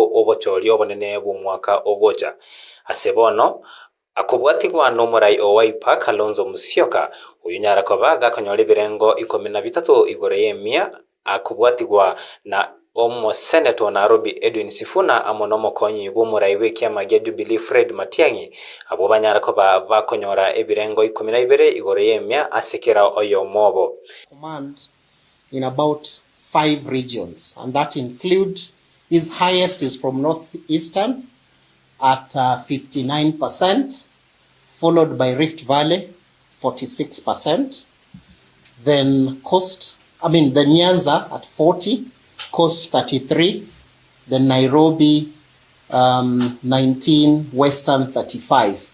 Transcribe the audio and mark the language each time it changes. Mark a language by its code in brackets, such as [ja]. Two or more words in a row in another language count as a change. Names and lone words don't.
[guz] obochori obonene bw'umwaka ogocha ase bono akubwatigwa no murai o Wiper Kalonzo Musyoka uyu nyarakoba gakonyora birengo 13 igore yemia akubwatigwa na Omo Senator Nairobi Edwin Sifuna amono mokonyi bw'omurai w'ekiama gya Jubilee Fred Matiang'i abo banyarako bakonyora ebirengo 12 igoro yemya asekera oyo mobo [en] command in about 5 regions, and that include his highest is from northeastern at 59%, followed by Rift Valley 46%, then the Nyanza at 40%, Coast 33%, then Nairobi 19%, Western 35%.